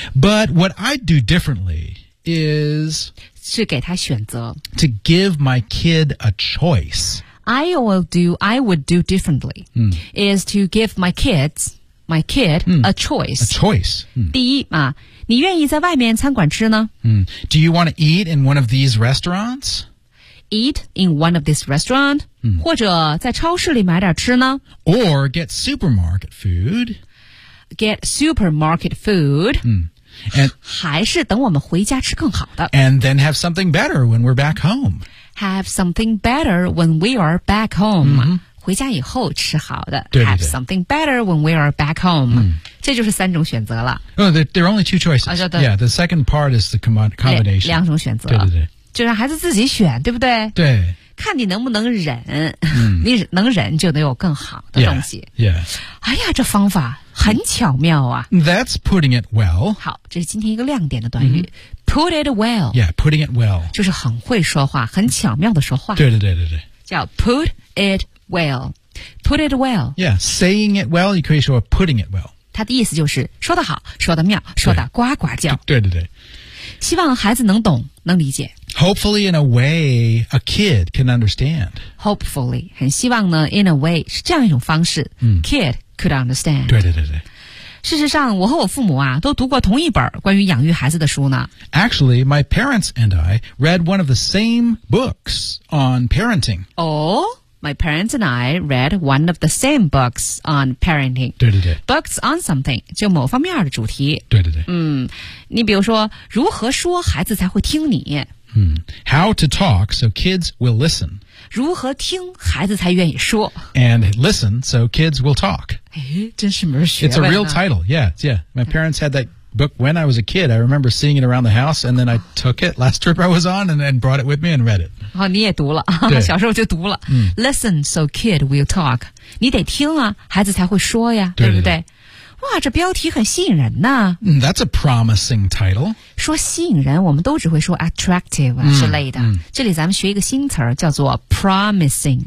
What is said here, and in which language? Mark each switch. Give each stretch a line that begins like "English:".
English: But what I do differently is
Chinese: 是给他选择。
English: To give my kid a choice. I would do differently. Is to give my kid a choice. A choice.
Chinese: 第一啊，你愿意在外面餐馆吃呢？
English: Do you want to eat in one of these restaurants? eat in one of these restaurants,、嗯、
Chinese: 或者在超市里买点吃呢
English: Or get supermarket food. Get supermarket food.、嗯、and,
Chinese: 还是等我们回家吃更好的
English: And then have something better when we're back home. Have something better when we are back home.、嗯
Chinese: 回家以后吃好的对对对
English: Have something better when we are back home、嗯、
Chinese: 这就是三种选择了、
English: oh, there are only two choices、啊、 Yeah, the second part is the combination
Chinese: 两种选择对对对就让孩子自己选对不对对看你能不能忍、嗯、你能忍就能有更好的东西
English: yeah, yeah.
Chinese: 哎呀这方法很巧妙啊
English: That's putting it well
Chinese: 好这是今天一个亮点的短语、
English: mm-hmm. Put it well Yeah, putting it well
Chinese: 就是很会说话很巧妙的说话对对对对对叫
English: put it wellWell, put it well. Yeah, saying it well,
Chinese: 你可以说
English: putting it well.
Chinese: 他的意思就是说得好，说得妙，说得呱呱叫。对对对。希望孩子能懂，能理解。
English: Hopefully, in a way, a kid can understand. Hopefully,
Chinese: 很希望呢
English: in a way,
Chinese: 是这样一种方式、嗯、
English: Kid could understand.
Chinese: 对对对对。事实上，我和我父母啊，都读过同一本关于养育孩子的书呢。
English: Actually, my parents and I read one of the same books on parenting. Oh? My parents and I read one of the same books on parenting.
Chinese: 对对对。
English: Books on something,
Chinese: 就某方面的主题。对对对。嗯，你比如说，如何说孩子才会听你。
English: 嗯，How to talk so kids will listen.
Chinese: 如何听孩子才愿意说。
English: And listen so kids will talk.
Chinese: 哎，真是门学问。
English: It's a real title, yeah. My parents had that book when I was a kid. I remember seeing it around the house, and then I took it last trip I was on, and brought it with me and read it.
Chinese: 哦、你也读了小时候就读了、嗯、
English: Listen so kid will talk
Chinese: 你得听啊孩子才会说呀对, 对不对, 对, 对哇这标题很吸引人呢
English: That's a promising title
Chinese: 说吸引人我们都只会说 attractive 之类的、嗯嗯、这里咱们学一个新词叫做 promising